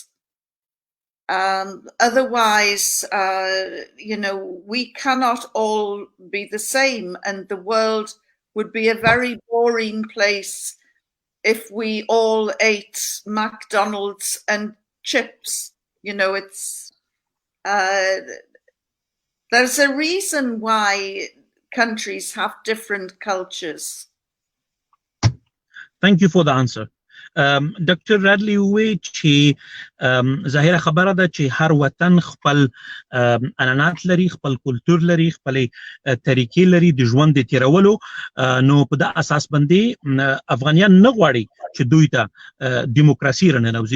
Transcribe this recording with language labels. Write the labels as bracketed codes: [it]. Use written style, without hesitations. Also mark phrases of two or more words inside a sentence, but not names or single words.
[en] Otherwise, we cannot all be the same, and the world would be a very boring place if we all ate McDonald's and chips. You know, it's there's a reason why countries have different cultures. Thank you for the answer. [ps] ډاکټر رادلی وی چې ظاهره خبره ده چې هر وطن خپل عنعنات لري، خپل کلتور لري، خپل طریقې لري د ژوند د تیرولو. نو په د اساس باندې افغانیان نه غواړي چې دوی ته دیموکراسي راننوځي.